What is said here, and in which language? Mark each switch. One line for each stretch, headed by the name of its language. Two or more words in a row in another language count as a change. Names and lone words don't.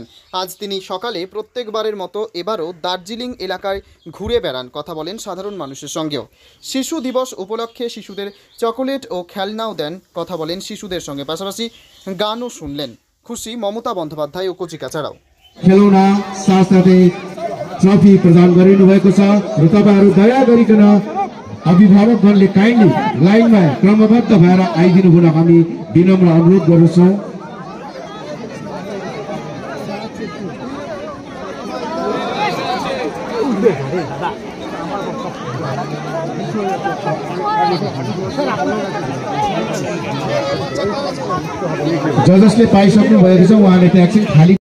Bangla: আজ তিনি সকালে প্রত্যেকবারের মতো এবারও দার্জিলিং এলাকায় ঘুরে বেড়ান, কথা বলেন সাধারণ মানুষের সঙ্গেও। শিশু দিবস উপলক্ষে শিশুদের চকোলেট ও খেলনাও দেন, কথা বলেন শিশুদের সঙ্গে, পাশাপাশি গানও শুনলেন। খুশি মমতা বন্দ্যোপাধ্যায় ও কচিকাচারাও।
Nepali: खेलौना साथसाथै ट्रफी प्रदान गरिनुभएको छ र तपाईहरु दया गरिकन अभिभावकगणले काइन्डली लाइनमा क्रमबद्ध भएर आइदिनु हुन हामी विनम्र अनुरोध गर्छौं। जजसले पाइसक्नु भएको छ, उहाँले त्यहाँ एकछिन खाली